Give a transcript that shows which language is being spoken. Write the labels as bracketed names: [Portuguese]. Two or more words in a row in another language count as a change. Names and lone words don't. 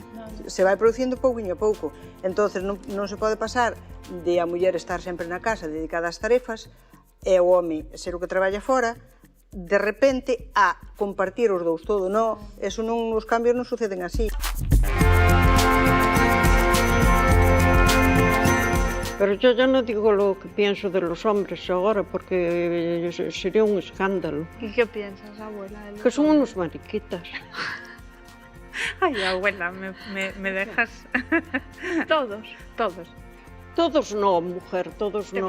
[Galician] Se vai producindo pouquiño a pouco. Entonces non se pode pasar de a muller estar sempre na casa dedicada ás tarefas e o home ser o que traballa fora, de repente a compartir os dous todo. No, eso non, os cambios non suceden así. [Spanish] Pero yo ya no digo lo que pienso de los hombres ahora, porque sería un escándalo. ¿Y qué piensas, abuela? Que son unos mariquitas. Ay, abuela, me dejas. Todos. Todos no, mujer, todos no.